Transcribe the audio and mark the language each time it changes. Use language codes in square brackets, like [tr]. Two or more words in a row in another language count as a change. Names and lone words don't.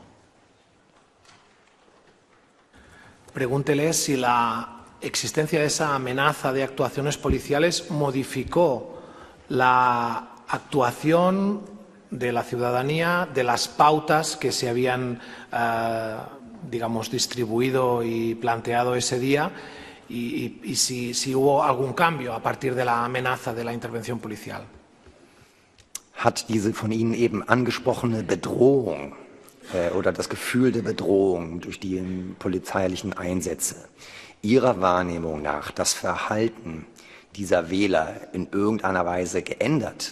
[es] Pregúntele si la existencia de esa amenaza de actuaciones policiales modificó la actuación de la ciudadanía, de las pautas que se habían, digamos, distribuido y planteado ese día, y si hubo algún cambio a partir de la amenaza de la intervención policial. [de] Hat diese von Ihnen eben angesprochene Bedrohung oder das Gefühl der Bedrohung durch die polizeilichen Einsätze Ihrer Wahrnehmung nach das Verhalten dieser Wähler in irgendeiner Weise geändert?